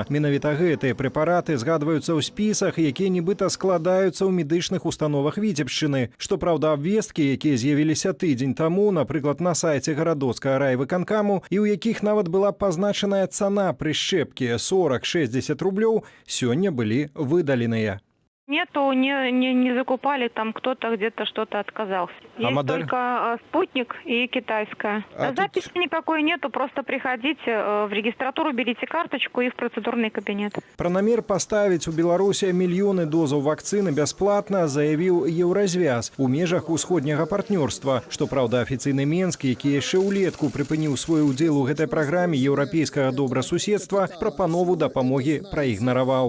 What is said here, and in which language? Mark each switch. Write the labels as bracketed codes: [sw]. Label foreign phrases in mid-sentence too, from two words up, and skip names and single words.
[be] Менавіта гэтыя прэпараты згадваюцца ў спісах, якія нібыта складаюцца ў медычных установах Віцебшчыны. Што праўда, абвесткі, якія з'явіліся тыдзень таму, напрыклад, на сайце гарадоцкага райвыканкаму, і ў якіх нават была пазначаная цана прышчэпкі 40-60 рублёў, сёння былі выдаленыя. [ru] Нету, не закупали, там кто-то где-то что-то отказался. Есть модель? только спутник и китайская. Записи никакой нету, просто приходите в регистратуру, берите карточку и в процедурный кабинет. [be] Пра намер паставіць у Беларусі мільёны дозаў вакцыны бясплатна заявіў Еўразвяз у межах усходняга партнёрства. Што праўда, афіцыйны Менск, які яшчэ ўлетку прыпыніў свой удзел у гэтай праграме еўрапейскага добрасуседства, прапанову дапамогі праігнараваў.